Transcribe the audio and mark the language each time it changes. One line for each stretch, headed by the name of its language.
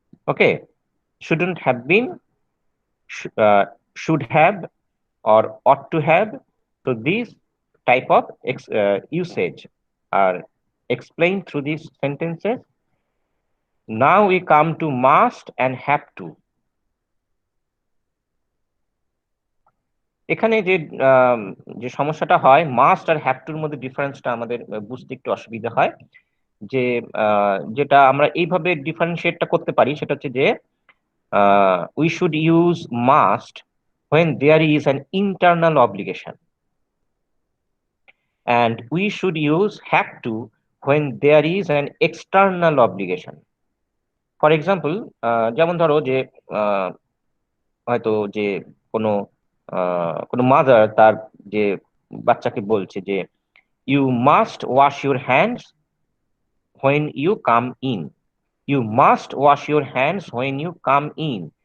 English: Okay, shouldn't have been, should have, or ought to have. So these type of usage are explained through these sentences. Now we come to must and have to.
Bangla: এখানে যে যে সমস্যাটা হয়, must আর have টুর মধ্যে ডিফারেন্সটা আমাদের বুঝতে একটু অসুবিধা হয়। যে যেটা আমরা এইভাবে ডিফারেন্সিয়েটটা করতে পারি সেটা হচ্ছে যে
English: we should use must when there is an internal obligation, and we should use have to when there is an external obligation. For example,
Bangla: যেমন ধরো যে আহ, হয়তো যে কোনো কোনো মাদার তার যে বাচ্চাকে বলছে যে
English: You must wash your hands when you come in, you must wash your hands when you come in.